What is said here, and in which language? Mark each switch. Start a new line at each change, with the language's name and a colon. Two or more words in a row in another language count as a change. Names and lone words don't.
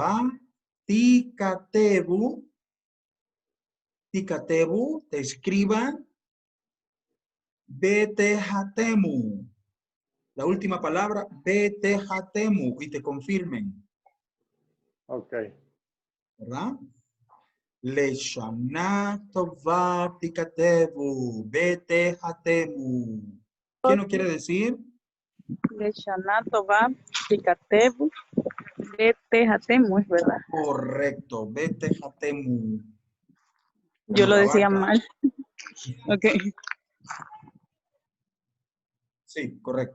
Hebrew: בה, תכתבו,
Spanish: te escriban,
Hebrew: ותחתמו.
Spanish: La última palabra, betejatemu, y te confirmen. Ok. ¿Verdad?
Hebrew: לשנה טובה תכתבו, ותחתמו.
Spanish: ¿Qué no quiere decir?
Hebrew: לשנה טובה תכתבו ותחתמו,
Spanish: es verdad. Correcto, betejatemu. Yo lo decía vaca. mal. Ok. Sí, correcto.